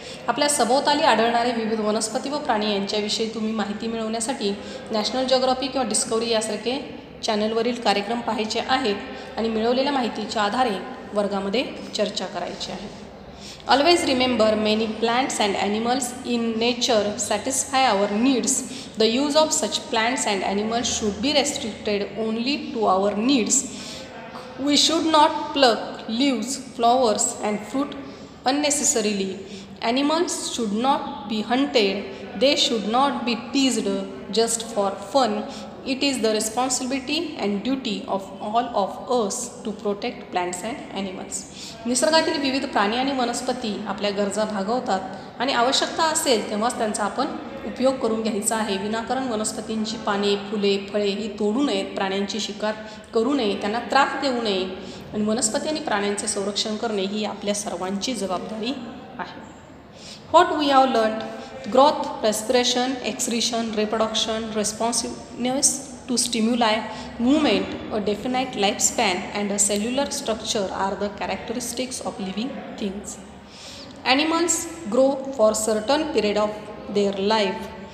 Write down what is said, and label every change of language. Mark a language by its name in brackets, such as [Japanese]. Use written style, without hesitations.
[Marathi] आपल्या सभोवताली आढळणारे विविध वनस्पती व प्राणी यांच्याविषयी तुम्ही माहिती मिळवण्यासाठी नॅशनल जिओग्राफी किंवा डिस्कवरी यासारखे चॅनलवरील कार्यक्रम पाहायचे आहेत आणि मिळवलेल्या माहितीच्या आधारे वर्गामध्ये चर्चा करायची आहे. [English] Always remember, many plants and animals in nature satisfy our needs. The use of such plants and animals should be restricted only to our needs. We should not pluck leaves, flowers and fruit unnecessarily. Animals should not be hunted. They should not be teased just for fun. It is the responsibility and duty of all of us to protect plants and animals. [Marathi] निसर्गातील विविध प्राणी आणि वनस्पती आपल्या गरजा भागवतात आणि आवश्यकता असेल तेव्हाच त्यांचा आपण उपयोग करून घ्यायचा आहे. विनाकारण वनस्पतींची पाने, फुले, फळे ही तोडू नयेत, प्राण्यांची शिकार करू नये, त्यांना त्रास देऊ नये आणि वनस्पती आणि प्राण्यांचे संरक्षण करणे ही आपल्या सर्वांची जबाबदारी आहे. [English] What we have learned: growth, respiration, excretion, reproduction, responsiveness to stimuli, movement, a definite lifespan and a cellular structure are the characteristics of living things. Animals grow for certain period of their life.